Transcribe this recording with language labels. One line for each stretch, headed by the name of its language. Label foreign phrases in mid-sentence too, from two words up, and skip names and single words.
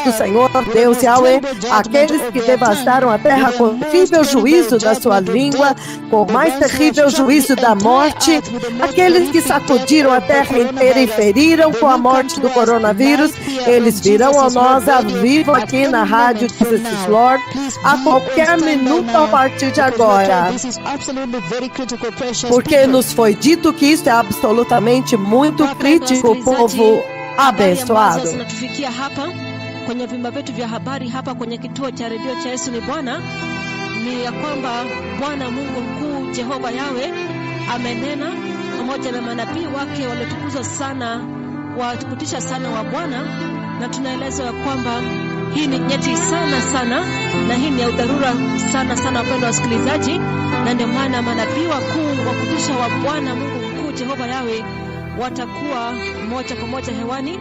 Portuguese: do Senhor Deus Yahweh, aqueles que devastaram a terra com o terrível juízo da sua língua, com o mais terrível juízo da morte, aqueles que sacudiram a terra inteira e feriram com a morte do coronavírus, eles virão a nós a vivo aqui na Rádio Jesus Lord a qualquer minuto a partir de agora, porque nos foi dito que isso é absolutamente muito crítico, povo abençoado.
Swahili: Tunatufikia hapa kwenye vimba vyetu vya habari hapa kwenye kituo cha redio cha Yesu ni Bwana, ni ya kwamba Bwana Mungu mkuu Jehova Yahweh amenena pamoja na manabii wake waliotukuzwa sana, watukutisha sana wa Bwana, na tunaelezwa ya kwamba hii ni nyeti sana na hii ni ya udharura sana wapendwa wasikilizaji, na ndio maana manabii wakuu wakutisha wa Bwana Mungu mkuu Jehova Yahweh watakuwa moja kwa moja hewani.